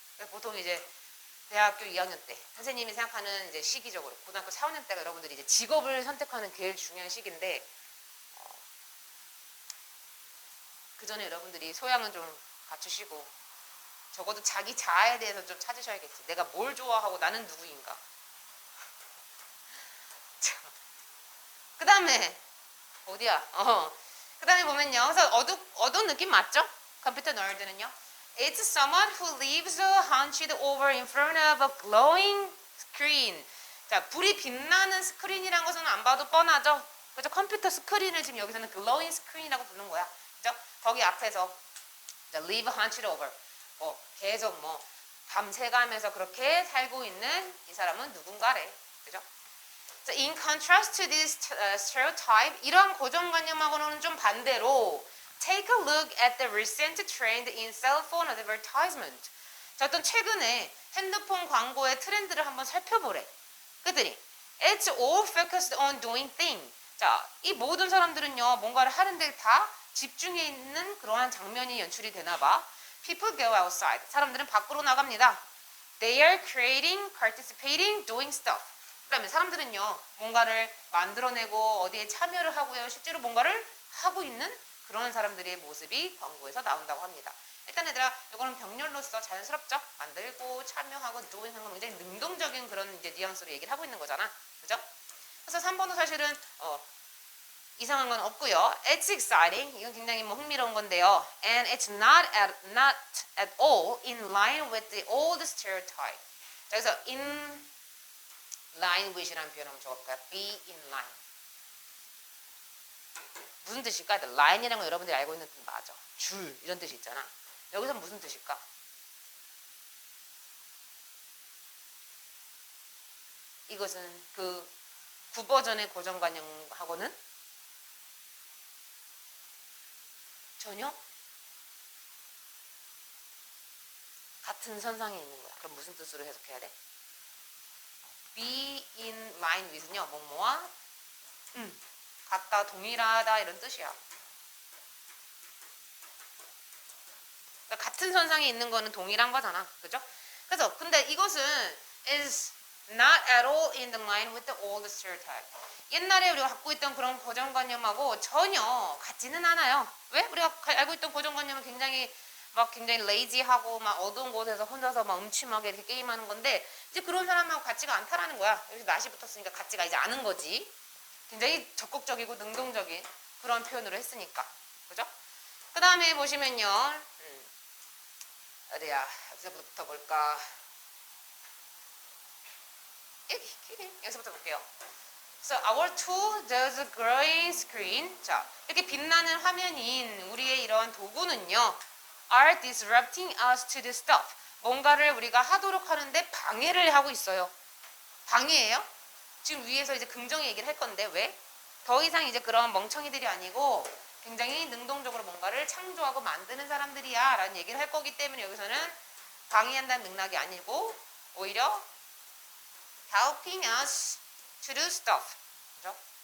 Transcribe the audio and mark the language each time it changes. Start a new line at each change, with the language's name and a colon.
Korean: 보통 이제 대학교 2학년 때 선생님이 생각하는 이제 시기적으로 고등학교 4학년 때가 여러분들이 이제 직업을 선택하는 제일 중요한 시기인데 그 전에 여러분들이 소양은 좀 갖추시고 적어도 자기 자아에 대해서 좀 찾으셔야겠지. 내가 뭘 좋아하고 나는 누구인가. 그 다음에 어디야? 그 다음에 보면요. 그래서 어두운 느낌 맞죠? 컴퓨터 너드는요.
English: It's someone who lives hunched over in front of a glowing screen.
Korean: 자, 불이 빛나는 스크린이란 것은 안 봐도 뻔하죠. 그죠? 컴퓨터 스크린을 지금 여기서는 glowing screen이라고 부르는 거야. 그죠? 거기 앞에서
English: live hunched over.
Korean: 뭐 계속 뭐 밤새가면서 그렇게 살고 있는 이 사람은 누군가래. 그죠?
English: So in contrast to this stereotype,
Korean: 이러한 고정관념하고는 좀 반대로
English: take a look at the recent trend in cell phone advertisement.
Korean: 자, 어떤 최근에 핸드폰 광고의 트렌드를 한번 살펴보래. 그랬더니
English: it's all focused on doing things.
Korean: 자, 이 모든 사람들은요 뭔가를 하는데 다 집중해 있는 그러한 장면이 연출이 되나 봐.
English: People go outside.
Korean: 사람들은 밖으로 나갑니다.
English: They are creating, participating, doing stuff.
Korean: 그다음에 사람들은요 뭔가를 만들어내고 어디에 참여를 하고요 실제로 뭔가를 하고 있는 그런 사람들의 모습이 광고에서 나온다고 합니다. 일단 얘들아 이거는 병렬로서 자연스럽죠. 만들고 참여하고 doing 하는 건 굉장히 능동적인 그런 이제 뉘앙스로 얘기를 하고 있는 거잖아. 그죠? 그래서 3번은 사실은 이상한 건 없고요.
English: It's exciting.
Korean: 이건 굉장히 뭐 흥미로운 건데요.
English: And it's not at all in line with the old stereotype.
Korean: 자, 그래서 in line with이라는 표현 한번 적어볼까요?
English: Be in line.
Korean: 무슨 뜻일까? line이라는 건 여러분들이 알고 있는 뜻 맞아. 줄 이런 뜻이 있잖아. 여기서 무슨 뜻일까? 이것은 그 9버전의 고정관념하고는 전혀 같은 선상에 있는 거야. 그럼 무슨 뜻으로 해석해야 돼? Be in line with는요. 뭐뭐와 같다, 동일하다 이런 뜻이야. 그러니까 같은 선상에 있는 거는 동일한 거잖아. 그죠? 그래서 근데 이것은
English: is not at all in the line with the old stereotype.
Korean: 옛날에 우리가 갖고 있던 그런 고정관념하고 전혀 같지는 않아요. 왜? 우리가 알고 있던 고정관념은 굉장히 레이지하고 막 어두운 곳에서 혼자서 막 음침하게 이렇게 게임하는 건데 이제 그런 사람하고 같지가 않다라는 거야. 여기서 낫이 붙었으니까 같지가 이제 않은 거지. 굉장히 적극적이고 능동적인 그런 표현으로 했으니까. 그죠? 그 다음에 보시면요. 어디야? 여기서부터 볼까? 여기서부터 볼게요.
English: So our tool does a glowing screen.
Korean: 자, 이렇게 빛나는 화면인 우리의 이러한 도구는요.
English: are disrupting us to the stuff.
Korean: 뭔가를 우리가 하도록 하는데 방해를 하고 있어요. 방해예요? 지금 위에서 이제 긍정의 얘기를 할 건데 왜? 더 이상 이제 그런 멍청이들이 아니고 굉장히 능동적으로 뭔가를 창조하고 만드는 사람들이야 라는 얘기를 할 거기 때문에 여기서는 방해한다는 맥락이 아니고 오히려
English: helping us to do stuff.
Korean: 그죠?